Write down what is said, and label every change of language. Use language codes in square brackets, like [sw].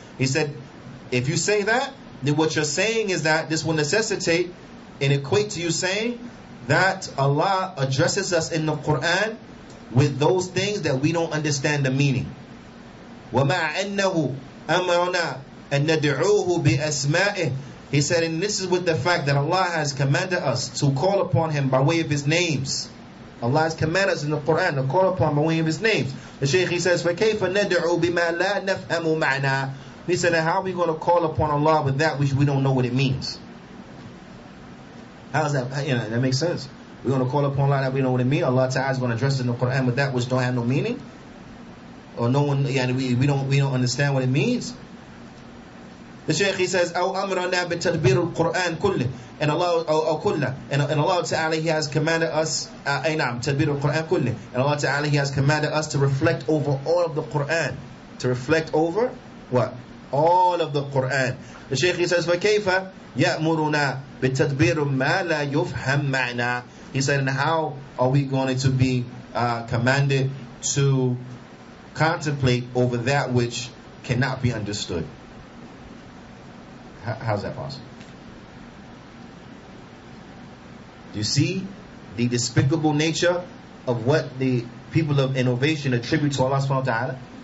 [en] He said, if you say that, then what you're saying is that this will necessitate and equate to you saying that Allah addresses us in the Qur'an with those things that we don't understand the meaning. [ar] وَمَعَ أَنَّهُ أَمَرْنَا أَن نَدْعُوهُ بِأَسْمَائِهِ. [en] He said, and this is with the fact that Allah has commanded us to call upon Him by way of His names. Allah has commanded us in the Qur'an to call upon Him by way of His names. The Shaykh, he says, [ar] فَكَيْفَ نَدْعُو بِمَا لَا نَفْهَمُ مَعْنَا. [en] He said, how are we going to call upon Allah with that which we don't know what it means? How's that? That makes sense. We're going to call upon Allah that we know what it means. Allah Ta'ala is going to address it in the Qur'an with that which don't have no meaning, or no one, we don't understand what it means. The Shaykh, he says, [ar] أو أمرنا بتدبير القرآن كله, [en] and Allah [ar] كله, [en] and Allah Ta'ala, He has commanded us [ar] تدبير القرآن كله, [en] and Allah Ta'ala, He has commanded us to reflect over all of the Qur'an, to reflect over what? All of the Qur'an. The Shaykh, he says, [ar] فكيف يأمرنا بتدبير ما لا يفهم معنا. [en] He said, and how are we going to be commanded to contemplate over that which cannot be understood. How's that possible? Do you see the despicable nature of what the people of innovation attribute to Allah subhanahu wa ta'ala?